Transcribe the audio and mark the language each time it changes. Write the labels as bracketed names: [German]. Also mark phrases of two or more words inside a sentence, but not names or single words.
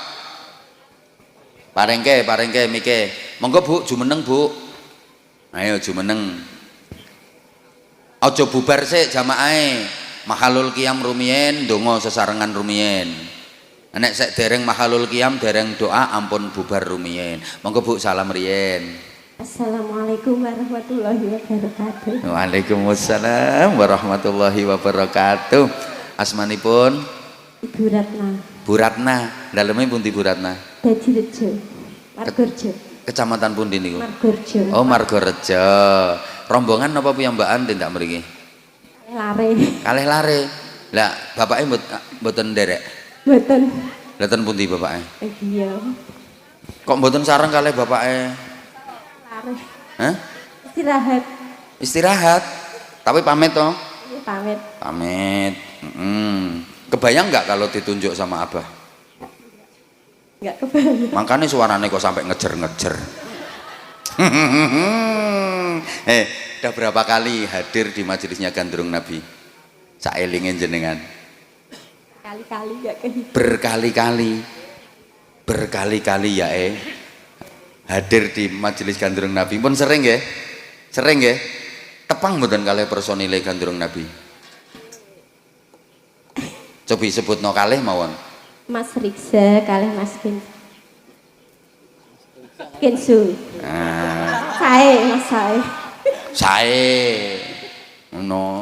[Javanese] Parengke mike. Monggo Bu, jumeneng Bu. Ayo jumeneng. Aja bubar sik jamaahe. [Arabic] محل القيام [Javanese] rumiyin, donga sesarengan rumiyin. Nek sek dereng [Arabic] محل القيام [Javanese] dereng doa ampun bubar rumiyin. Monggo Bu salam riyin. [Arabic] السلام عليكم ورحمة الله وبركاته. وعليكم السلام ورحمة الله وبركاته. [Javanese] Asmanipun Ibu Ratna. Bu Ratna. Daleme pundi Bu Ratna? Dadirejo. Margorejo. Kecamatan pundi niku? Margorejo. Oh, Margorejo. Rombongan apa piyambakan tindak mriki? Lare. Kalih lare. Lah, bapake mboten nderek. Mboten. Mboten pundi bapake? Iya. Kok mboten sareng kalih bapake? Lare. Hah? Istirahat. Istirahat. Tapi pamit toh? Iya, pamit. Pamit. [Indonesian] Kebayang nggak kalau ditunjuk sama Abah? Enggak kebayang. Makanya suaranya kok sampai ngejer-ngejer. Udah berapa kali hadir di majelisnya Gandrung Nabi? [Javanese] Saelingin jenengan. [Indonesian] Kali-kali enggak kehitung. Berkali-kali ya hadir di majelis Gandrung Nabi. [Javanese] Pun sering ya? Sering ya? Tepang mboten kalih personile Gandrung Nabi. Coba sebutno kalih mawon. Mas Riksa kalih Mas Kensu. Mas Sae. Ngono.